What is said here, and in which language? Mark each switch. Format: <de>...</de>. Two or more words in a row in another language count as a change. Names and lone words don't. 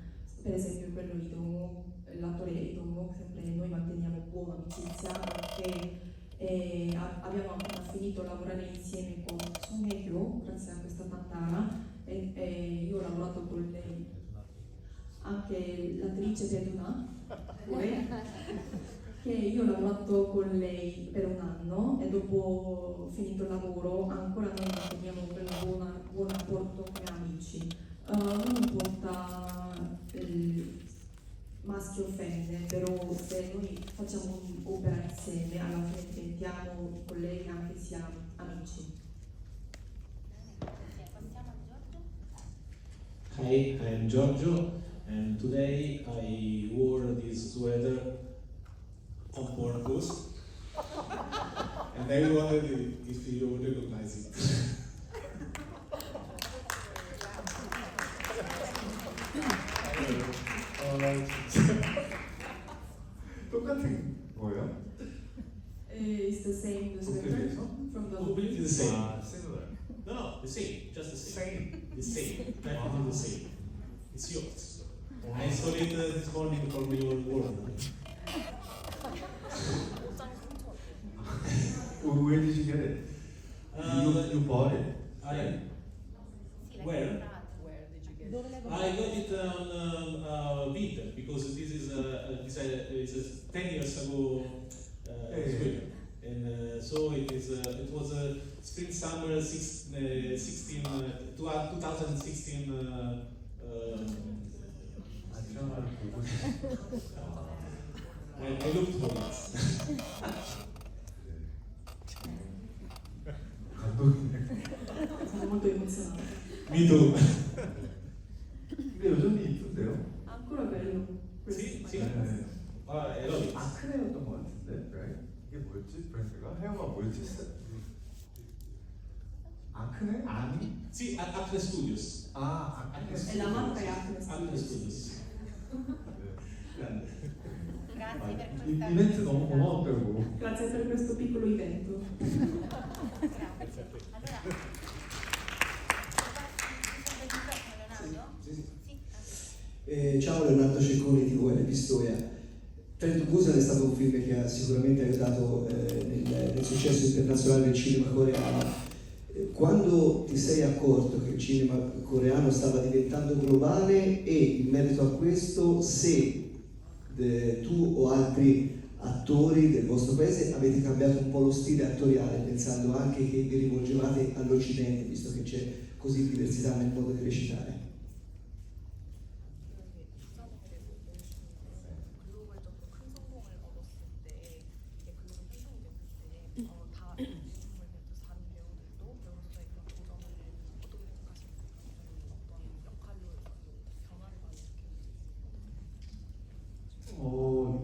<it>Per esempio quello l'attore Idomo, sempre noi manteniamo buona amicizia perché abbiamo appena finito a lavorare insieme con Song Hye-kyo grazie a questa tantara e io ho lavorato con lei, anche l'attrice Peduna, che io ho lavorato con lei per un anno e dopo finito il lavoro ancora noi manteniamo quel buon rapporto come amici. Non importa maschio o femmine, però se noi facciamo un'opera insieme alla fine diventiamo colleghi anche sia amici.</it> <en>Hi, I am Giorgio and today I wore this sweater on purpose and I wondered if you recognize it.</en> <ko>똑같은 거예요?</ko> <en>It's the same sweater from the Completely the same. Similar. No, the same, just the same. Practically the same. It's yours. I saw it this morning from your world. Where did you get it? You bought it. Where?</en> <it>Dove l'hai</it> <en>I</en> <it>comprato?</it> <en>got it on Vinted because this is 10 years ago sweater. And so it was spring summer 2016 and I looked for it.</en> <it>Sono molto emozionata.</it> <en>Me too.</en> <ko>근데 여전히 이쁜데요?</ko> <it>Ancora bello questo. Sì, sì. Eloise.</it> <ko>아크네였던 것 같은데, right? 이게 뭐였지? 브랜드가? 헤어가 뭐였지? 아크네? 아니?</ko> <it>Sì, Acne Studios.</it> <ko>아, 아크네.</ko> <it>E la marca è Acne Acne Studios. Studios. Grazie per questa</it> <ko>이벤트 너무 고마웠다고.</ko> <it>Grazie per questo piccolo evento. Ciao, Leonardo Cecconi di VL Pistoia. Train to Busan è stato un film che ha sicuramente aiutato nel successo internazionale del cinema coreano. Quando ti sei accorto che il cinema coreano stava diventando globale e in merito a questo, se tu o altri attori del vostro paese avete cambiato un po' lo stile attoriale, pensando anche che vi rivolgevate all'Occidente, visto che c'è così diversità nel modo di recitare?</it> <ko>글로벌적으로 큰 성공을 얻었을 때 이게 글로벌 팬성이 됐을 때 다 중국을 배우는 다른 배우들도 배우로서의 그런 도전을 어떻게 생각하십니까? 어떤 역할로 변화를 많이 느꼈는지.</ko>